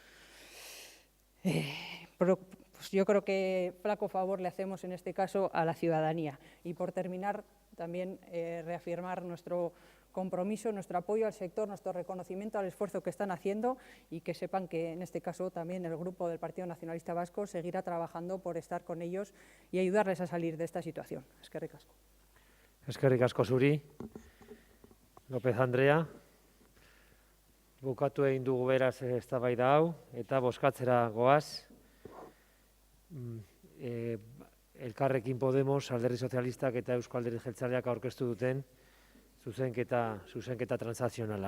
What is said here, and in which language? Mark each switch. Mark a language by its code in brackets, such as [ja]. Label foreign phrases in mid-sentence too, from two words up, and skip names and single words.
[es] Pero pues yo creo que flaco favor le hacemos en este caso a la ciudadanía. Y por terminar, también reafirmar nuestro compromiso, nuestro apoyo al sector, nuestro reconocimiento al esfuerzo que están haciendo, y que sepan que en este caso también el Grupo del Partido Nacionalista Vasco seguirá trabajando por estar con ellos y ayudarles a salir de esta situación. [eu] Eskerrik asko. Eskerrik asko zuri. López Andrea, bukatu egin dugu beraz eztabaida hau, eta bozkatzera goaz. Elkarrekin Podemos, Alderdi Sozialistak eta Eusko Alderdi Jeltzaleak aurkeztu duten zuzenketa transazionala.